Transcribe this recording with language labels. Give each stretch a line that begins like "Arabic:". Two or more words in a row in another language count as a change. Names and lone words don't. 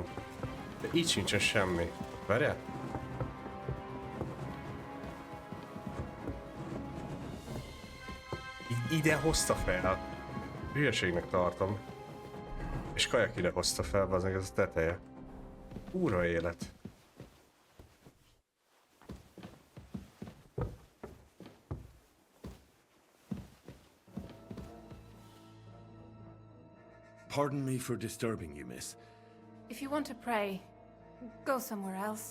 Hungarian: De így sincsen semmi. Várjál? Ide hozta fel. Hülyeségnek tartom. És kajak ide hozta fel, bazdmeg ez a teteje. Úra élet.
English: Pardon me for disturbing you, miss. If you want to pray, go somewhere else.